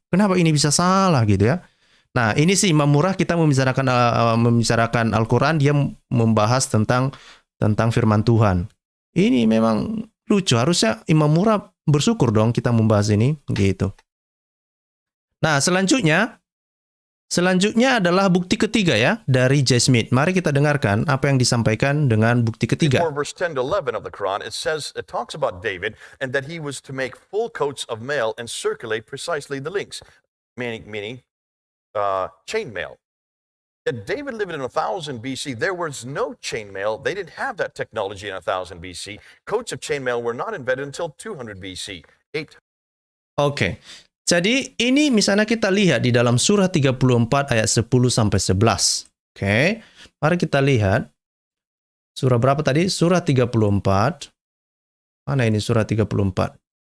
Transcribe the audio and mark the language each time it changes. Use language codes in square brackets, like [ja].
[id] Kenapa ini bisa salah gitu ya? Nah, ini sih Imam Murah, kita membicarakan Al-Quran, dia membahas tentang firman Tuhan. Ini memang lucu. Harusnya Imam Murah bersyukur dong kita membahas ini gitu. Nah, selanjutnya adalah bukti ketiga ya dari J. Smith. Mari kita dengarkan apa yang disampaikan dengan bukti ketiga. [en] Verse 10 to 11 of the Quran, it talks about David and that he was to make full coats of mail and circulate precisely the links, meaning chainmail. David lived in 1000 BC. There was no chainmail. They didn't have that technology in 1000 BC. Coats of chainmail were not invented until 200 BC. [id] Oke. Jadi ini misalnya kita lihat di dalam surah 34 ayat 10 sampai 11. Oke. Mari kita lihat. Surah berapa tadi? Surah 34. Mana ini surah 34?